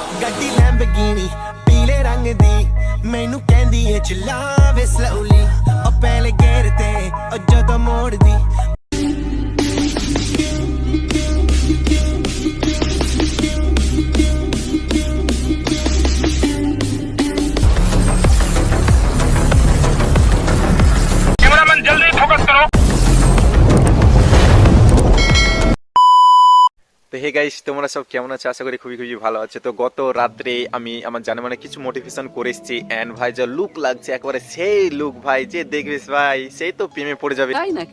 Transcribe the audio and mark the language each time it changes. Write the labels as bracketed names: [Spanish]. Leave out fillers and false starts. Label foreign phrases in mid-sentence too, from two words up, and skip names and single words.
[Punjabi] ਗੱਡੀ ਲੈਂਬਗੀਨੀ ਪੀਲੇ ਰੰਗ ਦੀ ਮੈਨੂੰ ਕਹਿੰਦੀ ਏ ਚਲਾਵੇ ਸਲੋਲੀ ਉਹ ਪਹਿਲੇ ਗੇਰ ਤੇ ਉਹ ਜਦੋਂ ਮੋੜਦੀ [Hindi] कैमरामैन जल्दी फोकस करो। [Bangla] তো হে গাইস, তোমরা সব কেমন আছো? আশা করি খুবই খুবই ভালো আছে। তো গত রাত্রে আমি আমার জানে মানে কিছু মোটিভেশন করে এসেছি এন্ড ভাই যা লুক লাগছে একেবারে সেই লুক ভাই, যে দেখবিস ভাই সেই তো প্রেমে পড়ে যাবে তাই নাকি?